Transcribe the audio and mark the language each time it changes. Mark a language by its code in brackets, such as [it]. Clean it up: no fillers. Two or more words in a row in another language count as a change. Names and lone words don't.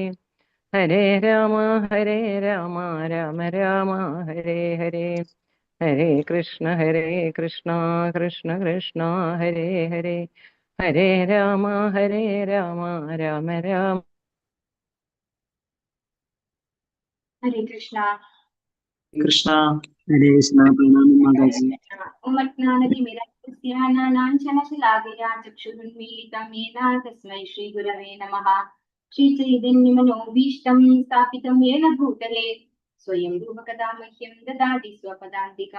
[sa] ഹരേ രാമ രാമ രാമ ഹരേ ഹരേ. ഹരേ കൃഷ്ണ കൃഷ്ണ കൃഷ്ണ ഹരേ ഹരേ. ഹരേ രാമ രാമ രാമ. ഹരേ കൃഷ്ണ. കൃഷ്ണ ഹരേ കൃഷ്ണ. [ml] പ്രണാമം മാതാജി. [sa] ഉമജ്ഞാനതിമിരസ്യാനാനാഞ്ചനശലാകയാ ചക്ഷുരുന്മീലിതം യേന തസ്മൈ ശ്രീഗുരവേ നമഃ. ശ്രീചൈതന്യമനോഭീഷ്ടം സ്ഥാപിതം യേന ഭൂതലേ സ്വയം രൂപകഥാ മഹ്യം ദദാതി സ്വപദാന്തികം.